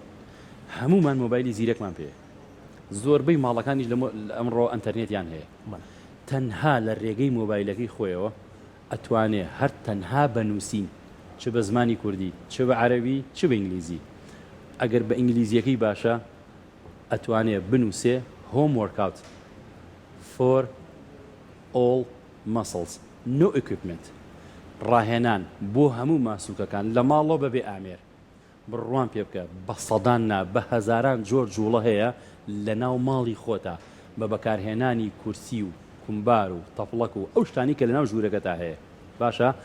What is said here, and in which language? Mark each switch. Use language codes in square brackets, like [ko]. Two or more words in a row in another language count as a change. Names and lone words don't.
[ckb] هەمومان مۆبایلی زیرەکمان پێ، زۆربەی ماڵەکانیش ئەمڕۆ ئەنتەرنێتیان هەیە. تەنها لە ڕێگەی مۆبایلەکەی خۆیەوە ئەتوانێ هەر تەنها بنووسین، چ بە زمانی کوردی، چ بە عەرەبی، چ بە ئینگلیزی. ئەگەر بە ئینگلیزیەکەی باشە ئەتوانێ بنووسێ [en] home workout for all muscles no equipment، [ckb] ڕاهێنان بۆ هەموو ماسوولکەکان لە ماڵەوە بەبێ ئامێر بڕوان پێ بکە. بە سەدان نا بە هەزاران جۆر جوڵە هەیە لە ناو ماڵی خۆتا بە بەکارهێنانی کورسی و کومبار و تەپڵەک و ئەو شتانی کە لە ناو ژوورەکەتا هەیە.